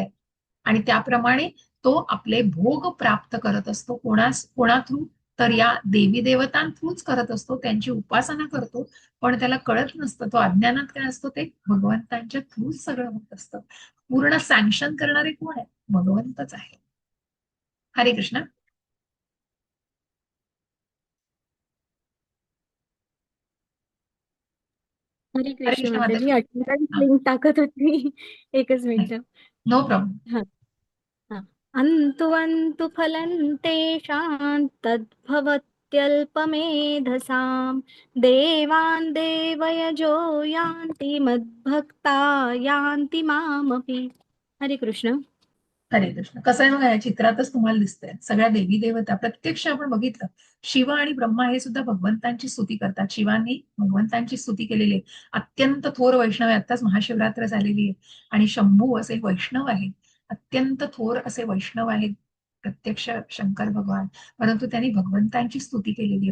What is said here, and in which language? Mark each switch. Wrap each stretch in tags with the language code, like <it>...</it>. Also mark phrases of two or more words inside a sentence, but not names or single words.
<mr>आणि त्याप्रमाणे तो आपले भोग प्राप्त करत असतो. कोणा थ्रू? तर या देवी देवतां थ्रूच करत असतो, त्यांची उपासना करतो, पण त्याला कळत नसतं. तो अज्ञानात काय असतो, ते भगवंतांच्या थ्रूच सगळं होत असतं. पूर्ण सँक्शन करणारे कोण आहे? भगवंतच आहे. हरे कृष्ण. हरे हरे कृष्ण कृष्ण माताजी. माताजी.</mr> <en>attendance link</en> <mr>टाकत होती. एकच मिनिट.</mr> <en>no problem. हा हा.</en> <sa>अंतु अंतु फलं तेषां तद्भवत्यल्पमेधसां देवान् देवयजो यान्ति मद्भक्ता यान्ति मामपि.</sa> <mr>हरे कृष्ण. हरे कृष्ण. कसं आहे बघा, या चित्रातच तुम्हाला दिसतंय सगळ्या देवी देवता प्रत्यक्ष आपण बघितलं. शिव आणि ब्रह्मा हे सुद्धा भगवंतांची स्तुती करतात. शिवांनी भगवंतांची स्तुती केलेली आहे. अत्यंत थोर वैष्णव आहे. आत्ताच महाशिवरात्र झालेली आहे, आणि शंभू असे वैष्णव आहेत, अत्यंत थोर असे वैष्णव आहेत प्रत्यक्ष शंकर भगवान, परंतु त्यांनी भगवंतांची स्तुती केलेली आहे.</mr>